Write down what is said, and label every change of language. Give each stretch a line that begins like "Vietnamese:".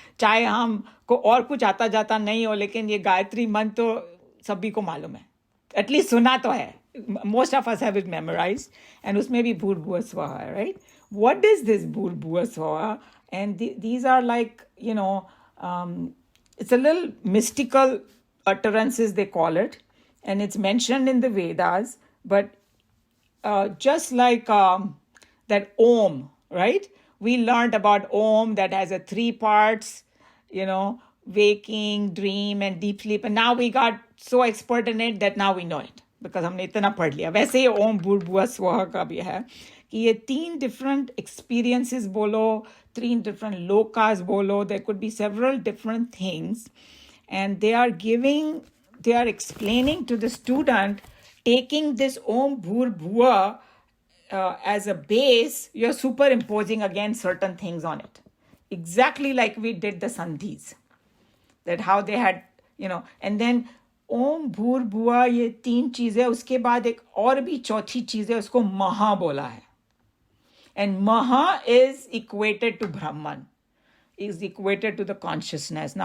Hindi: चाहे हम को और कुछ आता जाता नहीं हो, लेकिन ये गायत्री मंत्र तो सभी को मालूम है.
English: At least
Hindi: सुना तो है.
English: Most of us have it memorized. And
Hindi: उसमें भी
English: Bhur Bhuva Swaha है, right? What is this Bhur Bhuva Swaha? And these are like, it's a little mystical utterances, they call it. And it's mentioned in the Vedas. But just like that Om, right? We learned about Om that has 3 parts, waking, dream, and deep sleep. And now we got so expert in it that now we know it.
Hindi: Because हमने इतना पढ़ लिया. वैसे ही Om Bhur Bhuva Swaha का भी है कि ये
English: 3 different experiences
Hindi: बोलो, 3 different lokas बोलो.
English: There could be several different things. And they are explaining to the student, taking this Om Bhur Bhuva as a base, you're superimposing again certain things on it. Exactly like we did the sandhis. That how they had, and then Om Bhur Bhuva,
Hindi: ये 3 चीजें. उसके बाद एक और भी चौथी चीज है, उसको महा बोला है.
English: And maha is equated to Brahman, is equated to the consciousness.